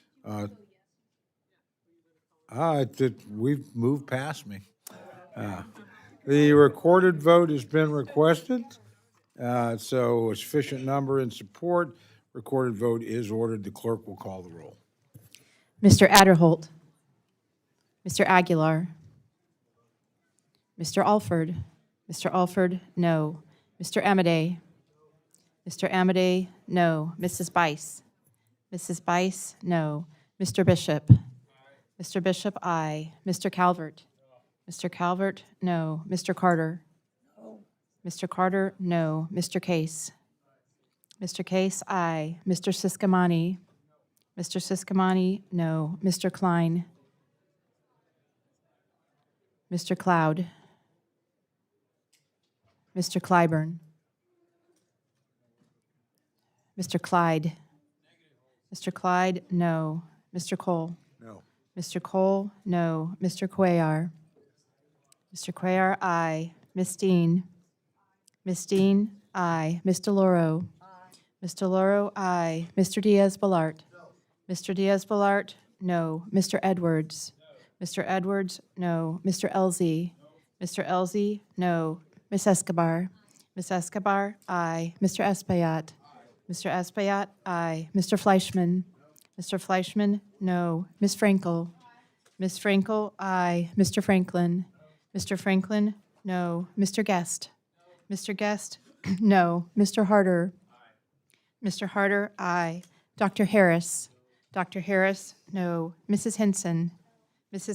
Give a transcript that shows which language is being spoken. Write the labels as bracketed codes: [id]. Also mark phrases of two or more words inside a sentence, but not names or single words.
[en] We've moved past me. The recorded vote has been requested, so a sufficient number in support. Recorded vote is ordered. The clerk will call the roll. Mr. Adderholt, Mr. Aguilar, Mr. Alford, no. Mr. Amadei, no. Mrs. Bice, no. Mr. Bishop, aye. Mr. Calvert, no. Mr. Carter, no. Mr. Case, aye. Mr. Siscomani, no. Mr. Klein, Mr. Cloud, Mr. Clyburn, Mr. Clyde, no. Mr. Cole, No. Mr. Cole, no. Mr. Cuellar, aye. Miss Dean, aye. Miss DeLauro, aye. Mr. Diaz-Balart, no. Mr. Edwards, no. Mr. Elzey, no. Miss Escobar, Ms. Escobar, aye. Mr. Espaillat. Mr. Espaillat, aye. Mr. Fleischman. Mr. Fleischman, no. Ms. Frankel. Ms. Frankel, aye. Mr. Franklin. Mr. Franklin, no. Mr. Guest. Mr. Guest, no. Mr. Harder. Mr. Harder, aye. Dr. Harris. Dr. Harris, no. Mrs. Henson. Mrs.